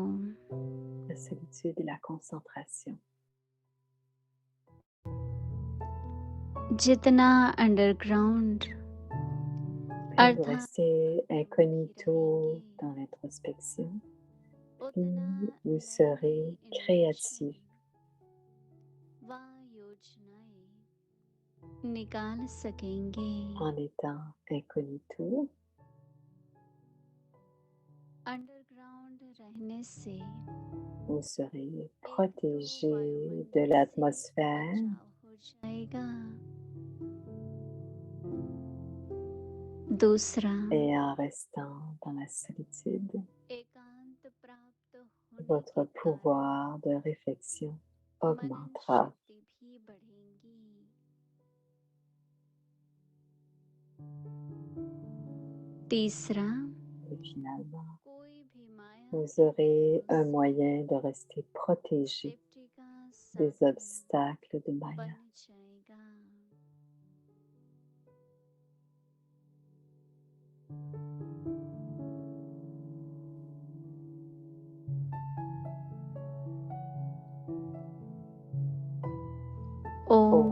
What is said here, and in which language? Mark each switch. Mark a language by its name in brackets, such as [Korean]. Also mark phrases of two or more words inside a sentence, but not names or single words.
[French] La solitude et la concentration. [Hindi] जितना अंडरग्राउंड [French] Plus vous restez incognito dans l'introspection, plus vous serez créatif. [Hindi] निकाल सकेंगे [French] En étant incognito, [Hindi] अंडरग्राउंड रहने से [French] Vous serez [Hindi] एक तो [French] protégé [Hindi] वायुमंडल [French] de [Hindi] से [French] l'atmosphère [Hindi] बचाव हो जाएगा, दूसरा [French] et en restant dans la solitude, [Hindi] एकांत प्राप्त होने [French] votre [Hindi] के कारण [French] pouvoir de réflexion [Hindi] मनन [French] augmentera. [Hindi] शक्ति भी बढ़ेगी। तीसरा, [French] Et finalement, [Hindi] कोई भी माया [French] vous [Hindi] के [French] aurez un [Hindi] नियमों से [French] moyen de rester protégé [Hindi] सेफ्टी का [French] des [Hindi] साधन [French] obstacles de Maya. [Hindi] बन जाएगा। ओम